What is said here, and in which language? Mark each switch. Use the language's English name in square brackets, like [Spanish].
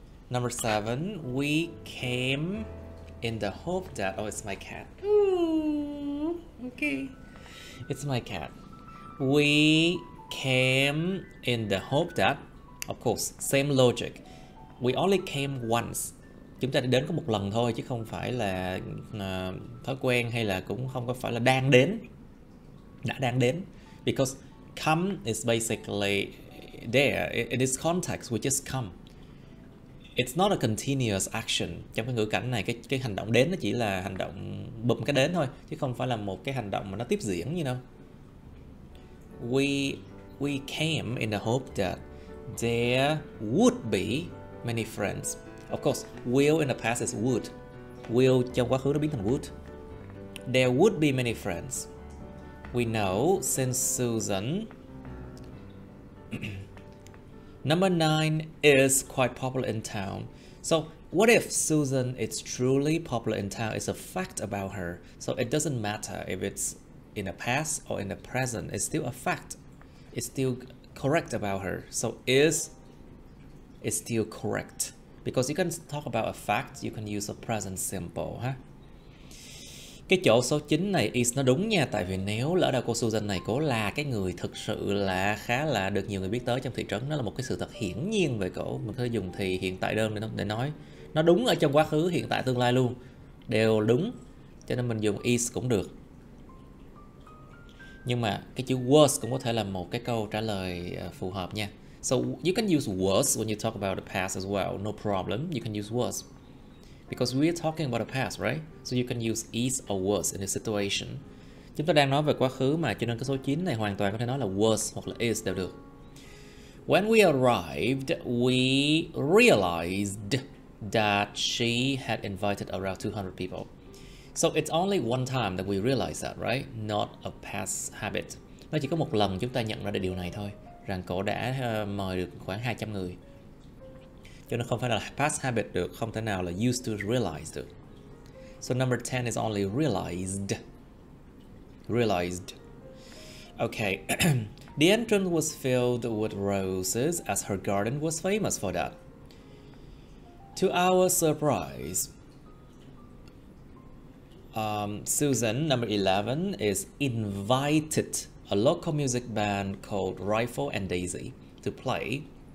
[English] Number 7, we came in the hope that, oh, it's my cat. Ooh, okay. It's my cat. We came in the hope that, of course, same logic. We only came once. [Vietnamese] Chúng ta đến có một lần thôi chứ không phải là thói quen hay là cũng không có phải là đang đến. Đã đang đến. [English] Because come is basically there. In this context, we just come. It's not a continuous action. [Vietnamese] Trong cái ngữ cảnh này, cái hành động đến nó chỉ là hành động bụm cái đến thôi, chứ không phải là một cái hành động mà nó tiếp diễn như nào. [English] We came in the hope that there would be many friends. Of course, will in the past is would. [Vietnamese] Will trong quá khứ nó biến thành would. [English] There would be many friends. We know since Susan Number 9 is quite popular in town. So what if Susan is truly popular in town? It's a fact about her. So it doesn't matter if it's in the past or in the present. It's still a fact. It's still correct about her. So is still correct. Because you can talk about a fact, you can use a present simple. Huh? [Vietnamese] Cái chỗ số 9 này is nó đúng nha. Tại vì nếu lỡ đâu cô Susan này cổ là cái người thực sự là khá là được nhiều người biết tới trong thị trấn, nó là một cái sự thật hiển nhiên về cổ. Mình có thể dùng thì hiện tại đơn để nói. Nó đúng ở trong quá khứ, hiện tại, tương lai luôn. Đều đúng. Cho nên mình dùng is cũng được. Nhưng mà cái chữ was cũng có thể là một cái câu trả lời phù hợp nha. [English] So you can use was when you talk about the past as well. No problem. You can use was. Because we're talking about the past, right? So you can use is or was in this situation. [Vietnamese] Chúng ta đang nói về quá khứ mà, cho nên cái số 9 này hoàn toàn có thể nói là was hoặc là is đều được. [English] When we arrived, we realized that she had invited around 200 people. So it's only one time that we realize that, right? Not a past habit. [Vietnamese] Nó chỉ có một lần chúng ta nhận ra được điều này thôi, rằng cổ đã mời được khoảng 200 người. Cho nên không phải là past habit được, không thể nào là used to realize được. [English] So number 10 is only realized. Realized. Okay. The entrance was filled with roses as her garden was famous for that. To our surprise, Susan, number 11, is invited a local music band called Rifle and Daisy to play.